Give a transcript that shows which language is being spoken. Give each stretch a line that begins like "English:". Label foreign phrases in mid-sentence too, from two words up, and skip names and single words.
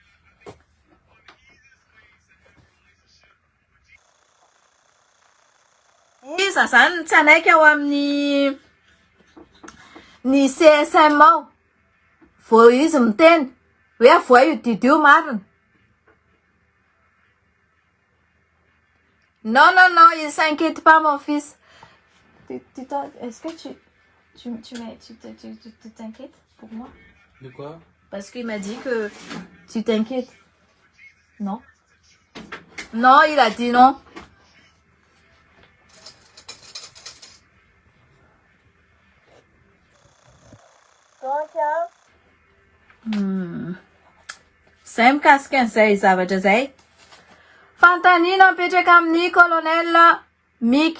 Malagasy: iza zany tsy anaiky ao amin'ny ny CSM ao vo izy miteny hoe voa io didio marina
French: non il s'inquiète pas mon fils est-ce que tu t'inquiètes pour moi De quoi? Parce qu'il m'a dit que tu t'inquiètes. Non, il a dit non.
Malagasy: Zay mikasika an'izay zavatra zay. Fantanina apetraka amin'ny colonel Mick.